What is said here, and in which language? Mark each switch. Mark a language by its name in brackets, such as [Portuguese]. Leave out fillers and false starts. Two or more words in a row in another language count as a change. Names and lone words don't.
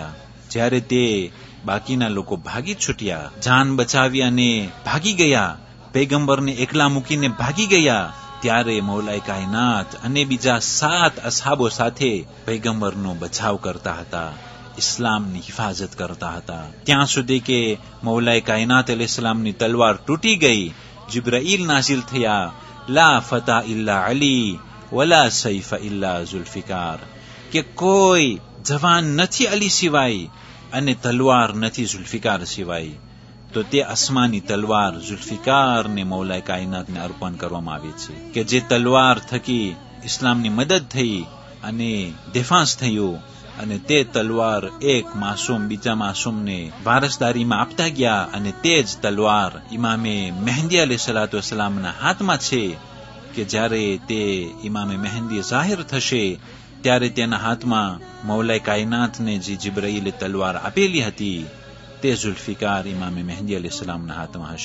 [Gujarati] જ્યારે તે બાકીના લોકો ભાગી છૂટ્યા, જાન બચાવી અને ભાગી ગયા, પૈગંબરને એકલા મૂકીને ભાગી ગયા, ત્યારે મૌલાએ કાયનાત અને બીજા 7 અસહાબો સાથે પૈગંબરનો બચાવ કરતા હતા, ઇસ્લામની હિફાજત કરતા હતા। ત્યાં સુધી કે મૌલાએ કાયનાત અલૈહિસ્સલામની તલવાર તૂટી ગઈ। जिब्राइल नाजिल થયા, [Arabic] لا فتى إلا علي ولا سيف إلا ذو الفقار, [Gujarati] કે કોઈ જવાન નથી અલી સિવાય અને તલવાર નથી ઝુલ્ફિકાર સિવાય। તો તે આસમાની તલવાર ઝુલ્ફિકારને મૌલાએ કાયનાતને અર્પણ કરવામાં આવી છે કે જે તલવાર થકી ઇસ્લામની મદદ થઈ અને દેફાંસ થયું અને તે તલવાર એક માસૂમ બીજા માસૂમને વારસદારીમાં આપતા ગયા અને તે જ તલવાર ઇમામે મહેંદી [Arabic] عليه الصلاة والسلام [Gujarati] હાથમાં છે કે જ્યારે તે ઇમામે મહેંદી જાહેર થશે ત્યારે તેના હાથમાં મૌલાએ કાયનાતને જે જિબ્રાઈલે તલવાર આપેલી હતી તે ઝુલ્ફિકાર ઇમામે મહેંદી અલૈહિસ્સલામના હાથમાં હશે।